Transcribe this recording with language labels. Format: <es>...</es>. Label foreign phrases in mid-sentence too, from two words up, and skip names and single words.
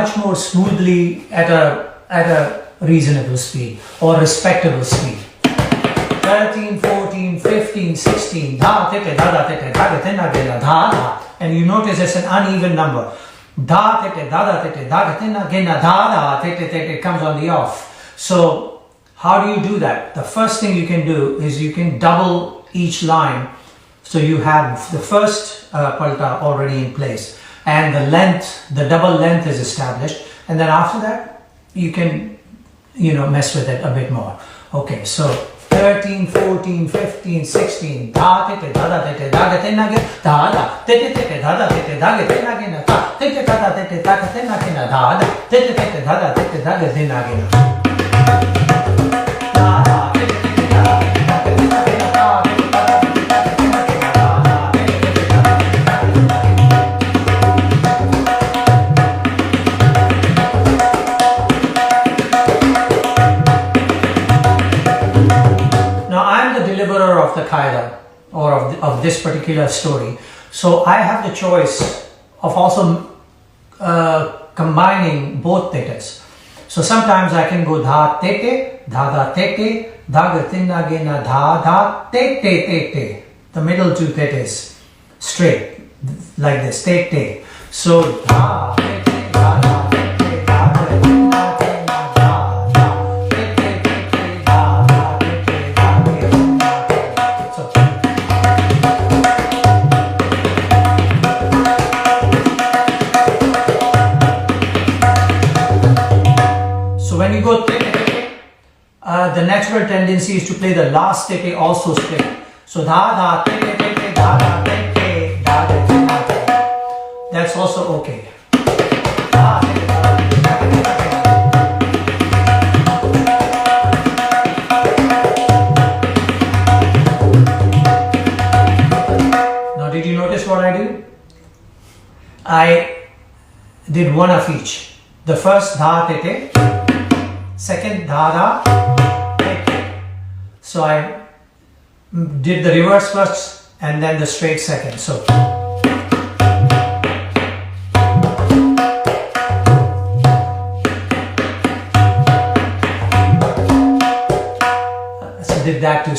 <en>more smoothly at a reasonable speed or respectable speed. 13, 14, 15, 16, da, tete, da, da, tete, da, tete, na, gena, da, da. And you notice it's an uneven number. Da, tete, da, da, tete, da, tete, na, gena, da, da, tete, tete, it comes on the off. So how do you do that? The first thing you can do is you can double each line. So you have the first palta already in place, and the length, the double length is established. And then after that, you can, mess with it a bit more. Okay, so 13, 14, 15, 16. Da, tete, da, da, tete, da, tete, na, ge, da, da. Tete, tete, da, da, tete, da, ge, na, ge, na, ta. Tete, da, da, tete, da, ge, na, ge, na, da, da. Tete, tete, da, da, tete, da, ge, na, ge, na. Da, da, tete, tete, da, da, tete, da, ge, na, ge, na, da, tete, da, da, tete, da, ge, na, ge, na, da, da. Tete, tete, da, da, tete, da, ge, na, ge, na. Now I am the deliverer of the qaida, or of this particular story. So I have the choice of also combining both tetes. So sometimes I can go dha tete, dha da tete, dha ga tinna gena dha da tete tete. The middle two tetes straight like this, tete. So dha tete, dha da tete, dha ga tinna gena dha da tete tete, dha da tete, dha ga tinna gena. So when you go tete tete, the natural tendency is to play the last tete also split. So dha da tete tete, dha da tete, dha da tinna gena. That's also okay. Dha tete, dha da tete, dha ga tinna gena. Now did you notice what I do? I did one of each. The first dha tete, second dha da tete. So I did the reverse first and then the straight second. So did that too.</en>